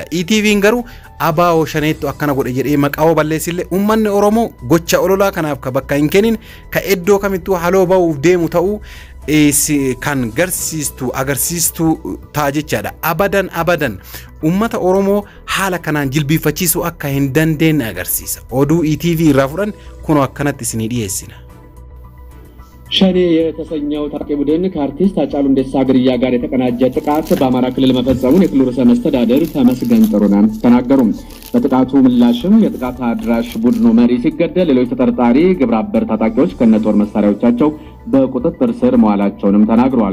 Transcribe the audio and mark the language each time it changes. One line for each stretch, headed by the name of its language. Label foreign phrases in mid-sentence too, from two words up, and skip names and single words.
Oromo: ETV'n garuu abaa'oo shaneettu akkana godhe jedhee maqaa balleessillee ummanni oromoo gocha ololaa kanaaf ka bakka hin kennin ka iddoo kamittuu haloo ba'uuf deemu ta'uu kan agarsiistu ta'a jechaadha. Abadan ummata oromoo haala kanaan jilbiifachiisuu akka hin dandeenye agarsiisa. Oduu ETV irraa fudhan kunoo akkanatti isinii dhiyeessina.
Amharic: ሸኔ የተሰኘው ታጣቂ ቡድን ከአርቲስት ሃጫሉ ሁንዴሳ ግድያ ጋር የተቀናጀ ጥቃት በአማራ ክልል መፈጸሙን የክልሉ ርዕሰ መስተዳድር ተመስገን ጥሩነህ ተናገሩ። በጥቃቱ ምላሽም የጥቃት አድራሽ ቡድኑ መሪ ሲገደል ሌሎች ተጠርጣሪ ግብረ አበር ታጣቂዎች ከነጦር መሳሪያዎቻቸው በቁጥጥር ስር መዋላቸውንም ተናግረዋል።